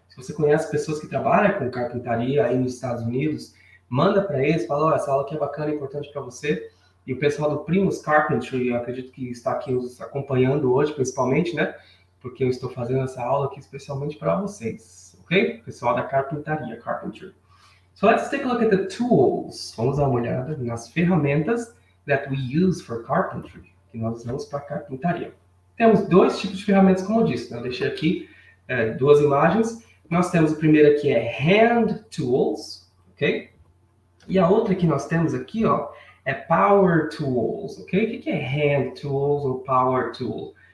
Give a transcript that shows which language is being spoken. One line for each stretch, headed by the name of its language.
Portuguese: Se você conhece pessoas que trabalham com carpintaria aí nos Estados Unidos, manda para eles, fala, olha, essa aula aqui é bacana, é importante para você. E o pessoal do Primus Carpentry, eu acredito que está aqui nos acompanhando hoje, principalmente, né? Porque eu estou fazendo essa aula aqui especialmente para vocês, ok? Pessoal da carpintaria, Carpentry.
English: So let's take a look at the tools.
Portuguese: Vamos dar uma olhada nas ferramentas
English: that we use for carpentry,
Portuguese: que nós usamos para carpintaria. Temos dois tipos de ferramentas, como eu disse, né? Eu deixei aqui duas imagens. Nós temos a primeira que é hand tools, ok? E a outra que nós temos aqui, ó, é power tools, ok? O que é hand tools ou power tool?